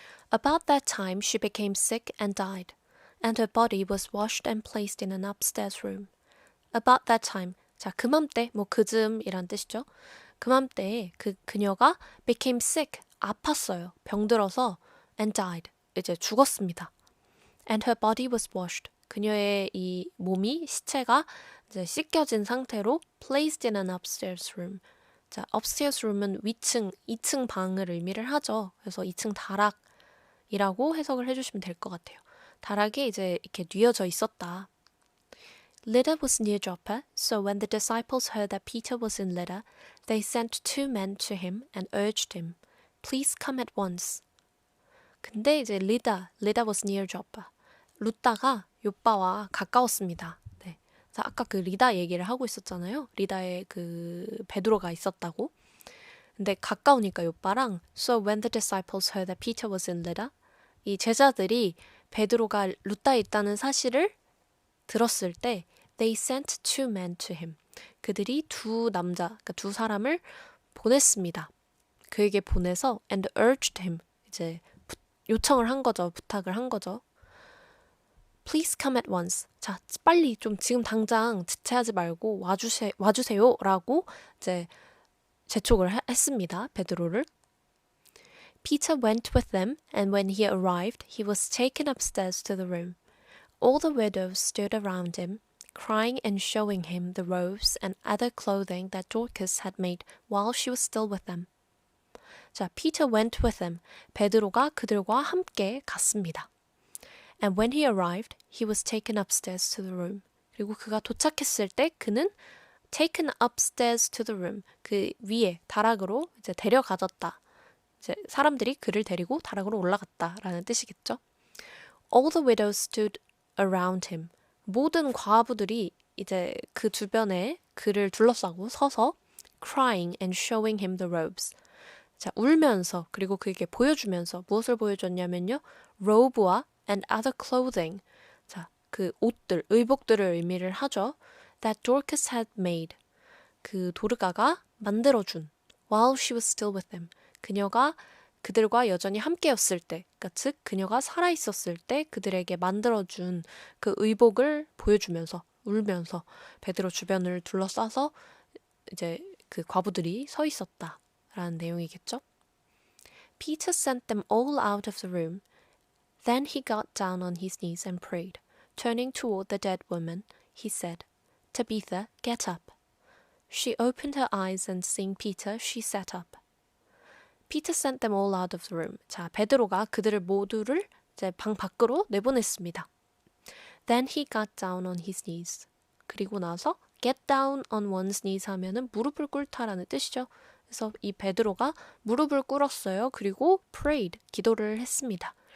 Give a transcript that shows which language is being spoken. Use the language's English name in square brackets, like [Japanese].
[English] About that time she became sick and died, and her body was washed and placed in an upstairs room. About that time, [Korean] 자 그맘때 그즈음이란 뜻이죠. 그맘때에 그녀가 [English] became sick, [Korean] 아팠어요. 병들어서 [English] and died. [Korean] 이제 죽었습니다. [English] And her body was washed. [Korean] 그녀의 이 몸이 시체가 이제 씻겨진 상태로 [English] placed in an upstairs room. [Korean] 자, upstairs room은 위층, 2층 방을 의미를 하죠. 그래서 2층 다락이라고 해석을 해주시면 될 것 같아요. 다락에 이제 이렇게 뉘어져 있었다. [English] Lydda was near Joppa, so when the disciples heard that Peter was in Lydda, they sent 2 men to him and urged him, Please come at once. [Korean] 근데 이제 [English] Lydda was near Joppa. [Korean] 루다가 요빠와 가까웠습니다. 네. 그래서 아까 그 리다 얘기를 하고 있었잖아요. 리다의 그 베드로가 있었다고. 근데 가까우니까 요빠랑 [English] So when the disciples heard that Peter was in Lydda, [Korean] 이 제자들이 베드로가 루다에 있다는 사실을 들었을 때 [English] They sent 2 men to him. [Korean] 그들이 2 남자, 그러니까 2 사람을 보냈습니다. 그에게 보내서 [English] and urged him. [Korean] 이제 요청을 한 거죠. 부탁을 한 거죠. [English] Please come at once. [Korean] 자, 빨리 좀 지금 당장 지체하지 말고 와주세요라고 이제 재촉을 했습니다. 베드로를. [English] Peter went with them, and when he arrived, he was taken upstairs to the room. All the widows stood around him, crying and showing him the robes and other clothing that Dorcas had made while she was still with them. 자, Peter went with them. [Korean] 베드로가 그들과 함께 갔습니다. [English] And when he arrived, he was taken upstairs to the room. [Korean] 그리고 그가 도착했을 때 그는 [English] taken upstairs to the room. [Korean] 그 위에 다락으로 이제 데려가졌다. 이제 사람들이 그를 데리고 다락으로 올라갔다라는 뜻이겠죠. [English] All the widows stood around him. [Korean] 모든 과부들이 이제 그 주변에 그를 둘러싸고 서서 [English] crying and showing him the robes. [Korean] 자, 울면서 그리고 그에게 보여주면서 무엇을 보여줬냐면요. [English] robe와 and other clothing. [Korean] 자, 그 옷들, 의복들을 의미를 하죠. [English] That Dorcas had made. [Korean] 그 도르가가 만들어준. [English] While she was still with them. [Korean] 그녀가 그들과 여전히 함께였을 때, 그러니까 즉 그녀가 살아있었을 때 그들에게 만들어준 그 의복을 보여주면서 울면서 베드로 주변을 둘러싸서 이제 그 과부들이 서 있었다라는 내용이겠죠. [English] Peter sent them all out of the room. Then he got down on his knees and prayed. Turning toward the dead woman, he said, Tabitha, get up. She opened her eyes and seeing Peter, she sat up. Peter sent them all out of the room. [Korean] 자, 베드로가 그들을 모두를 이제 방 밖으로 내보냈습니다. [English] Then he got down on his knees. [Korean] 그리고 나서 [English] get down on one's knees [Korean] 하면은 무릎을 꿇다라는 뜻이죠. 그래서 이 베드로가 무릎을 꿇었어요. 그리고 [English] prayed, [Korean] 기도를 했습니다.